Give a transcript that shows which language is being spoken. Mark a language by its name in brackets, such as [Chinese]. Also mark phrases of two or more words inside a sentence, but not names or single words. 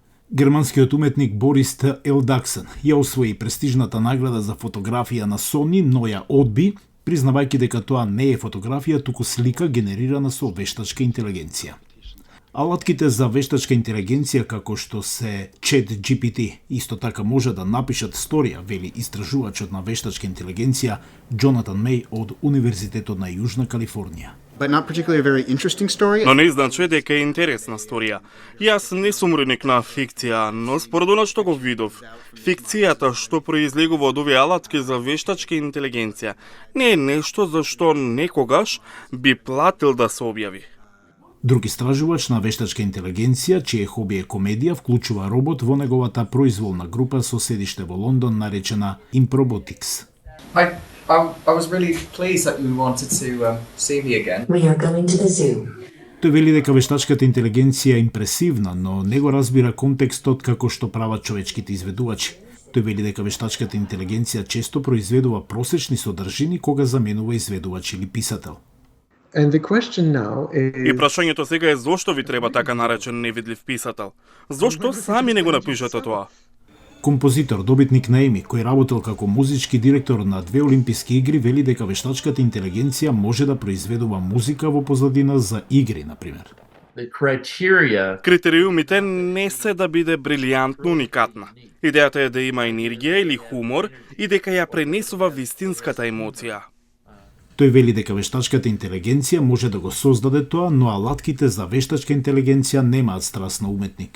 [Macedonian] Германскиот уметник Борис Т. Елдаксен ја освои престижната награда за фотографија на Sony, но ја одби, признавајќи дека тоа не е фотографија, туку слика генерирана со вештачка интелигенција. Алатките за вештачка интелигенција како што се ChatGPT исто така може да напишат сторија, вели истражувачот на вештачка интелигенција Джонатан Меј од Универзитетот на Јужна Калифорнија. [English] But not particularly a very interesting story. [Macedonian] Но не значи дека е интересна сторија. Јас не сум уредник на фикција, но според она што го видов, фикцијата што произлегува од овие алатки за вештачка интелигенција не е нешто за што некогаш би платил да се објави. Друг истражувач на вештачка интелигенција, чие хоби е комедија, вклучува робот во неговата произволна група со седиште во Лондон наречена Improbotics. [English] I was really pleased that you wanted to see me again. We are going to the zoo. [Macedonian] Тој вели дека вештачката интелигенција е импресивна, но не го разбира контекстот како што прават човечките изведувачи. Тој вели дека вештачката интелигенција често произведува просечни содржини кога заменува изведувач или писател. [English] And the question now [Macedonian] И [English] is, [Macedonian] прашањето сега е зошто ви треба така наречен невидлив писател? Зошто сами не го напишете тоа? Композитор, добитник на Еми, кој работел како музички директор на 2 олимписки игри, вели дека вештачката интелигенција може да произведува музика во позадина за игри, например. [English] The criteria [Macedonian] Критериумите не се да биде брилијантно уникатна. Идејата е да има енергија или хумор и дека ја пренесува вистинската емоција. Тој вели дека вештачката интелигенција може да го создаде тоа, но алатките за вештачка интелигенција немаат страст на уметник.